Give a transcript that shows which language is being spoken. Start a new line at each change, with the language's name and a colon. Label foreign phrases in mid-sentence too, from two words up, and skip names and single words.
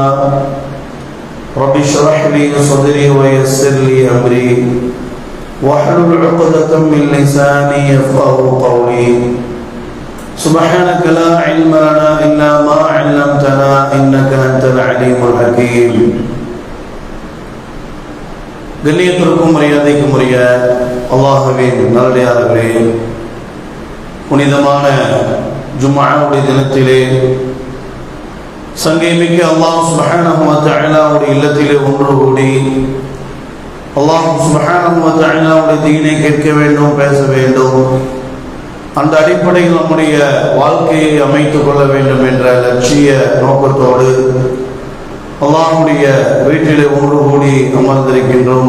Arabic: رب اشرح لي صدري ويسر لي أمري واحلل عقدة من لساني يفقهوا قولي. سبحانك لا علم لنا إلا ما علمتنا إنك أنت العليم الحكيم.
Tamil: கண்ணியத்திற்கும் மரியாதைக்கும் உரிய அல்லாஹ்வின் நல்லடியார்களே, புனிதமான ஜும்ஆவுடைய தினத்திலே சங்கைமிக்க அல்லாஹ் சுப்ஹானஹு வ தஆலாவுடைய இல்லத்திலே ஒன்று கூடி அல்லாஹ் சுப்ஹானஹு வ தஆலாவுடைய தீனை கேட்க வேண்டும், பேச வேண்டும், அந்த அடிப்படையில் நம்முடைய வாழ்க்கையை அமைத்துக் கொள்ள வேண்டும் என்ற லட்சிய நோக்கத்தோடு அல்லாஹ்வுடைய வீட்டிலே ஒன்று கூடி அமர்ந்திருக்கின்றோம்.